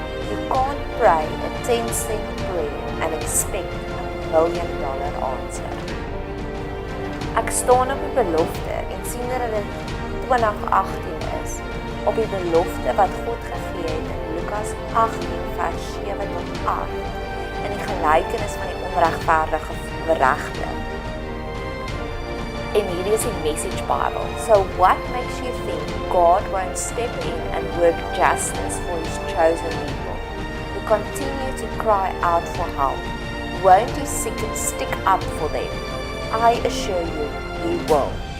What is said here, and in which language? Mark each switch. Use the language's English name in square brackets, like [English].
[English] You can't pray a 10-cent prayer and expect $1 million answer. [Afrikaans] Ek staan op die belofte en sien dat dit 2018 is, op die belofte wat God gegee het in Lukas 18 vers 7 tot 8, in die gelykenis van die onregverdige beregte. En hierdie is die Message Bible. [English] So what makes you think God won't step in and work justice for His chosen people, who continue to cry out for help? Won't He stick up for them? I assure you, He will.